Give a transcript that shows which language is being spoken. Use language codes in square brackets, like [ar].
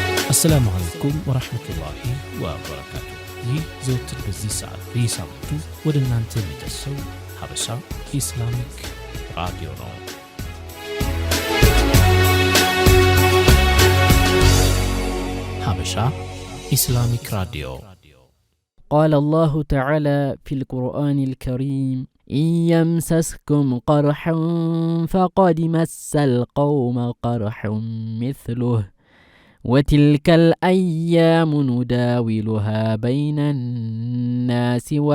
[ar] السلام عليكم ورحمة الله وبركاته. [am] ይህ ዘወትር በዚህ ሰዓት በየሳምንቱ ወደ እናንተ የሚደርሰው ሀበሻ ኢስላሚክ ራዲዮ ነው። ሀበሻ ኢስላሚክ ራዲዮ [ar] قال الله تعالى في القرآن الكريم إن يمسسكم قرح فقد مس القوم قرح مثله وتلك الأيام نداولها بين الناس